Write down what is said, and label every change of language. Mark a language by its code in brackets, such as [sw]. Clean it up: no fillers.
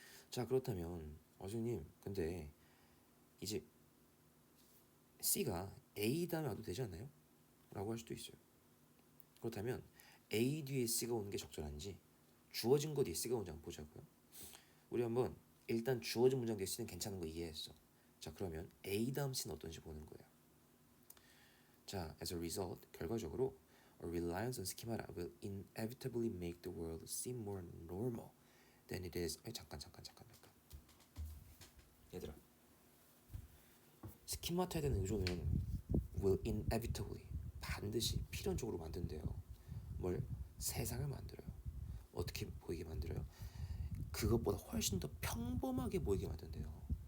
[ko] 자, 그렇다면 선생님, 근데 이제 C가 A 다음에 와도 되지 않나요? 라고 할 수도 있어요. 그렇다면 A 뒤에 C가 오는 게 적절한지 주어진 거 뒤에 C가 오는지 한번 보자고요. 우리 한번 일단 주어진 문장 뒤에 C는 괜찮은 거 이해했어. 자, 그러면 A 다음 C는 어떤지 보는 거예요. [en] 자, as a result, [ko] 결과적으로 [en] a reliance on schemata will inevitably make the world seem more normal than it is. [ko] 잠깐. 얘들아, 스키마타에 대한 의존은 [en] will inevitably [ko] 반드시 필연적으로 만든대요. 뭘? 세상을 만들어요. 어떻게 보이게 만들어요? 그것보다 훨씬 더 평범하게 보이게 만든대요.